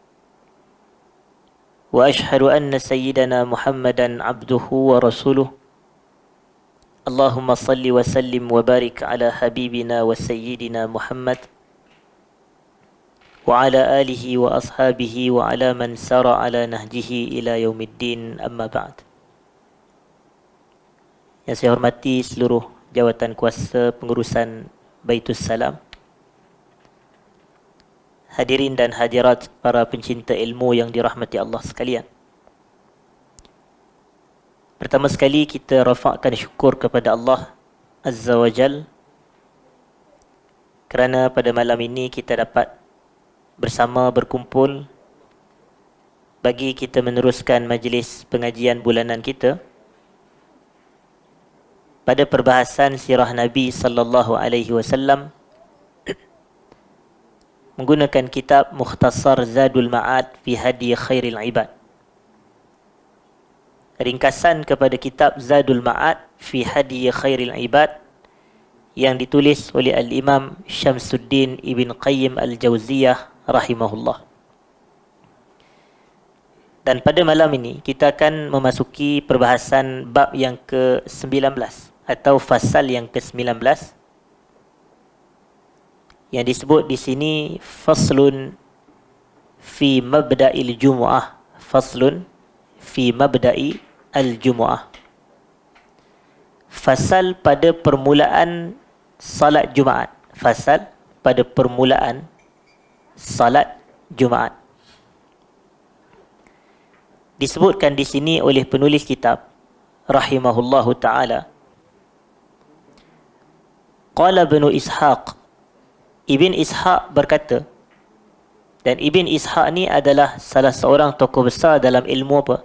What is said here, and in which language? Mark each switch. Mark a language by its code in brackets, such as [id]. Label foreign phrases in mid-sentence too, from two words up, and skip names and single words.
[ar] وأشهد أن سيدنا محمدا عبده ورسوله اللهم صل وسلم وبارك على حبيبنا وسيدنا محمد وعلى آله وأصحابه وعلى من سار على نهجه إلى يوم الدين أما بعد. [ms] Yang saya hormati seluruh jawatan kuasa pengurusan Baitus Salam, hadirin dan hadirat para pencinta ilmu yang dirahmati Allah sekalian. Pertama sekali kita rafakkan syukur kepada Allah [ar] عز وجل [ms] kerana pada malam ini kita dapat bersama berkumpul bagi kita meneruskan majlis pengajian bulanan kita pada perbahasan sirah Nabi [ar] صلى الله عليه وسلم [ms] menggunakan kitab Mukhtasar Zadul Ma'ad fi Hadi Khairil Ibad. Ringkasan kepada kitab Zadul Ma'ad fi Hadi Khairil Ibad yang ditulis oleh Al-Imam Syamsuddin Ibn Qayyim Al-Jauziyah rahimahullah. Dan pada malam ini kita akan memasuki perbahasan bab yang ke-19 atau fasal yang ke-19 yang disebut di sini [ar] فصل في مبدإ الجمعة. فصل في مبدإ الجمعة. [ms] Fasal pada permulaan salat Jumaat. Fasal pada permulaan salat Jumaat. Disebutkan di sini oleh penulis kitab [ar] رحمه الله تعالى قال ابن إسحاق, [ms] Ibn Ishaq berkata, dan Ibn Ishaq ni adalah salah seorang tokoh besar dalam ilmu apa?